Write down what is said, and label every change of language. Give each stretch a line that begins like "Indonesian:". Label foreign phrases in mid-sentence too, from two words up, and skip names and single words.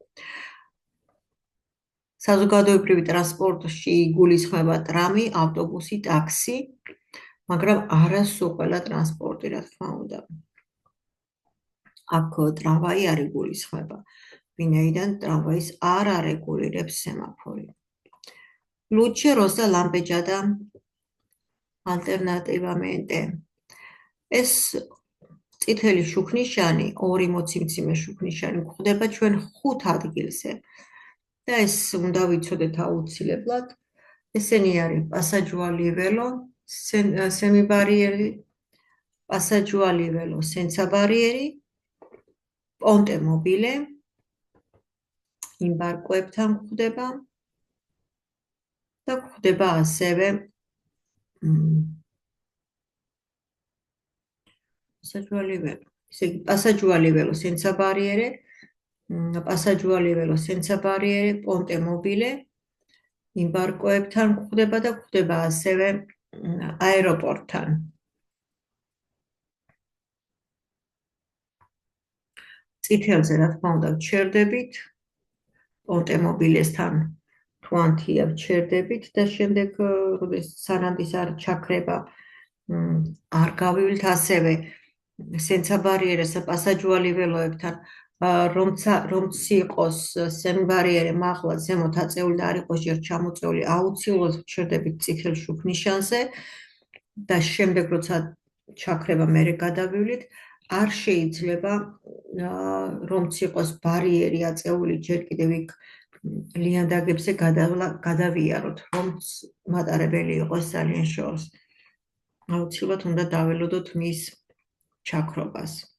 Georgian: საზოგადოებრივი ტრანსპორტში იგულისხმება ტრამი, ავტობუსი, ტაქსი, მაგრამ არა სულ ყველა ტრანსპორტი, რა თქმა უნდა. აქ ტრამვაი არ იგულისხმება, ვინაიდან ტრამვაის არ არეგულირებს სემაფორი.
Italian: Luce rosa lampeggiata alternativamente.
Georgian: ეს წითელი შუქნიშანი, ორი მოციმციმე შუქნიშანი გვხვდება ჩვენ 5 ადგილზე. და ეს უნდა ვიცოდეთ აუცილებლად. ესენი არის
Italian: passaggio a livello, semibarieri, passaggio a livello senza barrieri, ponte mobile,
Georgian: იმბარკოებთან გვხვდება და გვხვდება ასევე
Italian: passaggio a livello.
Georgian: ესე იგი
Italian: passaggio a livello senza barriere, passaggio a livello senza barriere, ponte mobile,
Georgian: იმბარკოებთან გვხვდება და გვხვდება ასევე აეროპორტთან. წითელზე რა თქმა უნდა ვჩერდებით,
Italian: ponte mobilesთან
Georgian: თვანთია ვჩერდებით და შემდეგ სანამდის არ ჩაქრება არ გავივლით ასევე
Italian: senza barriere passaggio a livelloებთან
Georgian: რომც იყოს semibariere მაღლა ზემოთ აწეული და არ იყოს ჯერ ჩამოწეული აუცილებლად ვჩერდებით წითელ შუქნიშანზე და შემდეგ როცა ჩაქრება მერე გადავივლით არ შეიძლება რომც იყოს ბარიერი აწეული ჯერ კიდევ იქ ლიანდაგებზე გადავიაროთ რომც მატარებელი იყოს ძალიან შორს აუცილებლად უნდა დაველოდოთ მის ჩაქრობას